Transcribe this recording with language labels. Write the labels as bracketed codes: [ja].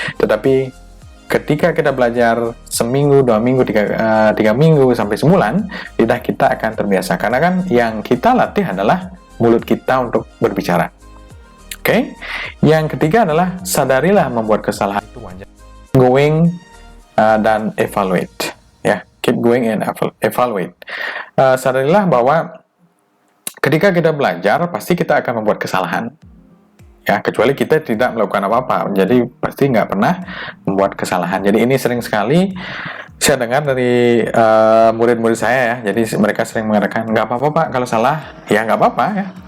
[id] Tetapi ketika kita belajar seminggu, 2 minggu, 3 minggu sampai sebulan, lidah kita akan terbiasa. Karena kan yang kita latih adalah mulut kita untuk berbicara. Oke, yang ketiga adalah sadarilah membuat kesalahan itu wajar. [en] Going dan evaluate, ya, keep going and evaluate. [id] Sadarilah bahwa ketika kita belajar pasti kita akan membuat kesalahan, ya, kecuali kita tidak melakukan apa-apa. Jadi pasti nggak pernah membuat kesalahan. Jadi ini sering sekali saya dengar dari murid-murid saya ya. Jadi mereka sering mengatakan nggak apa-apa Pak kalau salah, ya nggak apa-apa ya.